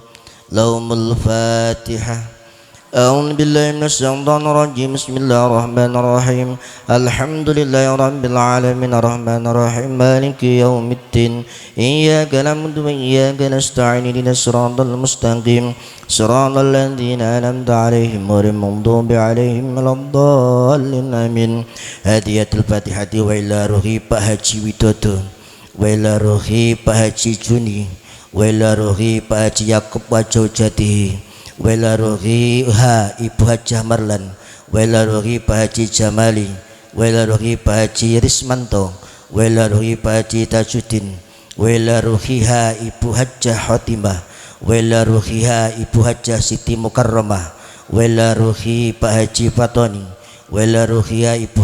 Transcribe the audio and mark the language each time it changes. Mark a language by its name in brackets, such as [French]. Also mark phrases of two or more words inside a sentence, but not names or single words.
[Arabic] لهم الفاتحة. أعوذ بالله من الشيطان الرجيم بسم الله الرحمن الرحيم الحمد لله رب العالمين الرحمن الرحيم مالك يوم الدين إياك نعبد وإياك نستعين اهدنا الصراط المستقيم صراط الذين أنعمت عليهم غير المغضوب عليهم ولا الضالين آمين هدية الفاتحة وإلى روحي Pak Haji Widodo وإلى روحي Pak Haji Juni وإلى روحي Pak Haji Yakub Wajawjati وإلى روح Ibu Hajah Marlan, وإلى روح Pak Haji Jamali, وإلى روح Pak Haji Rismanto, وإلى روح Pak Haji Tajuddin, وإلى روح Ibu Hajah Khotimah, وإلى روح Ibu Hajah Siti Mukarramah, وإلى روح Pak Haji Fatoni, wela rohi Ibu